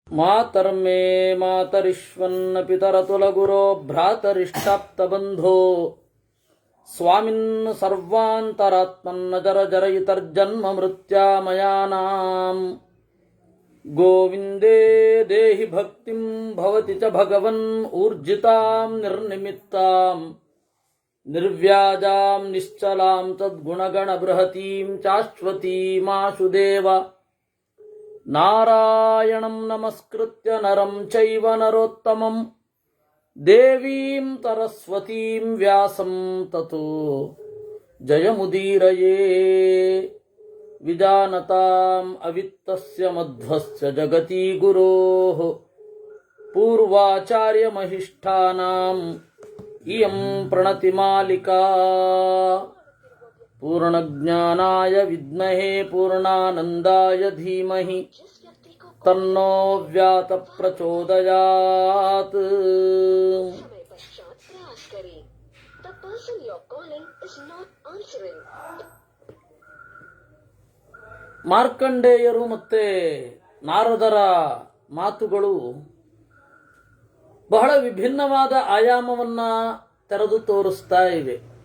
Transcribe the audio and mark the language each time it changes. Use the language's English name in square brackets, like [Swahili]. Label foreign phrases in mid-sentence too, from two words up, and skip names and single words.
[Sanskrit] ಮಾತರ್ಮೇ ಮಾತರಿಶ್ವನ್ನ ಪಿತರತುಲಗುರೋ ಭ್ರಾತರಿಷ್ಟಾಪ್ತಬಂಧೋ ಸ್ವಾಮಿನ್ ಸರ್ವಾಂತರಾತ್ಮನ್ನ ಜರ ಜರಯಿತರ್ಜನ್ಮ ಮೃತ್ಯಾಮಯಾನಾಂ ಗೋವಿಂದೇ ದೇಹಿ ಭಕ್ತಿಂ ಭವತಿ ಚ ಭಗವನ್ ಊರ್ಜಿತಾಂ ನಿರ್ನಿಮಿತ್ತಾಂ ನಿರ್ವ್ಯಾಜಾಂ ನಿಶ್ಚಲಾಂ ತದ್ಗುಣಗಣ ಬೃಹತೀಂ ಚಾಶ್ವತೀಮಾಶು ದೇವ ನಾರಾಯಣಂ ನಮಸ್ಕೃತ್ಯ ನರಂ ಚೈವ ನರೋತ್ತಮಂ ದೇವೀಂ ಸರಸ್ವತೀಂ ವ್ಯಾಸಂ ತತೋ ಜಯಮುದೀರಯೇ ವಿಜಾನತಾಂ ಅವಿತ್ತಸ್ಯ ಮಧ್ವಸ್ಯ ಜಗತಿ ಗುರೋಃ ಪೂರ್ವಾಚಾರ್ಯಮಹಿಷ್ಠಾನಾಂ ಇಯಂ ಪ್ರಣತಿಮಾಲಿಕಾ ಪೂರ್ಣಜ್ಞಾನಾಯ ವಿದ್ಮಹೇ ಪೂರ್ಣಾನಂದಾಯ ಧೀಮಹಿ ತನ್ನೋ ವ್ಯಾತ ಪ್ರಚೋದಯಾತ್. [Kannada] ಮಾರ್ಕಂಡೇಯರು ಮತ್ತೆ ನಾರದರ ಮಾತುಗಳು ಬಹಳ ವಿಭಿನ್ನವಾದ ಆಯಾಮವನ್ನ ತೆರೆದು ತೋರಿಸ್ತಾ ಇವೆ.